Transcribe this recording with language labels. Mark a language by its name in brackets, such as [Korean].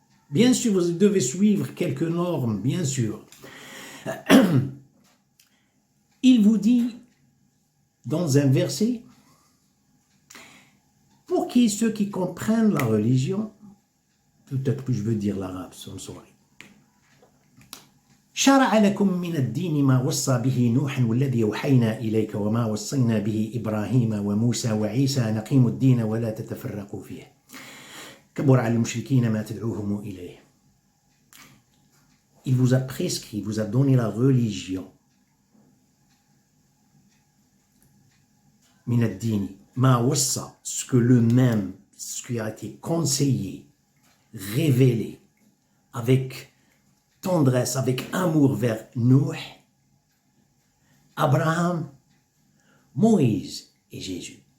[French] Bien sûr, vous devez suivre quelques normes, bien sûr. Il vous dit dans un verset, pour ceux qui comprennent la religion, peut-être que je veux dire l'arabe, sorry. [Arabic] شرع لكم من الدين ما وصى به نوح والذي أوحينا إليك وما وصينا به إبراهيم وموسى وعيسى أن أقيموا الدين ولا تتفرقوا فيه كبر على المشركين ما تدعوهم إليه. [French] Il vous a prescrit, il vous a donné la religion. [Arabic] من الدين ما وصى, [French] ce que le même, ce qui a été conseillé révélé avec tendresse, avec amour vers Noé, Abraham, Moïse et Jésus.